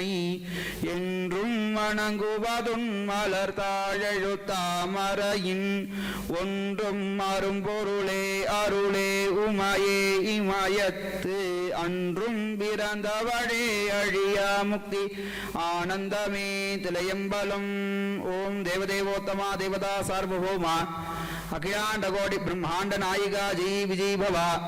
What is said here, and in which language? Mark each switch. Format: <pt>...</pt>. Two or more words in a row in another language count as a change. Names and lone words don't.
<ta>என்றும் வணங்குவதுன் மலர் தாழெழுத்தாமரையின் ஒன்றும் அரும்பொருளே அருளே உமையே இமயத்து அன்றும் பிறந்தவழே அழியா முக்தி ஆனந்தமே திலையம்பலம்</ta> <sa>ओम देवदेवोत्तमा देवता सार्वभौमा अखिलांड कोटि ब्रह्मांड नायिका जी विजय भव</sa>